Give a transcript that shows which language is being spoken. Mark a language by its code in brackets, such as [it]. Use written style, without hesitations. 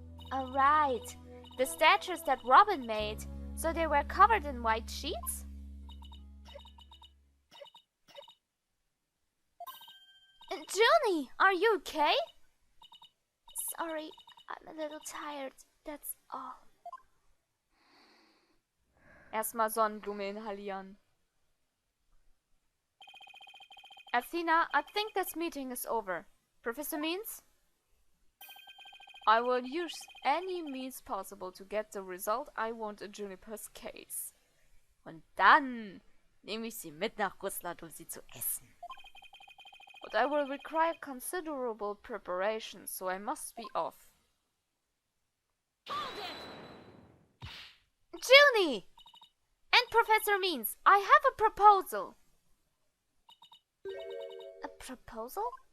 [en] Alright, the statues that Robin made, so they were covered in white sheets? Junie, are you okay? Sorry, I'm a little tired, that's all. [de] Erstmal Sonnenblume inhalieren. [en] Athena, I think this meeting is over. Professor Means? I will use any means possible to get the result I want in Juniper's case. [de] Und dann nehme ich sie mit nach Russland, um sie zu essen. [en] But I will require considerable preparation, so I must be off. Junie! And Professor Means, I have a proposal. A proposal?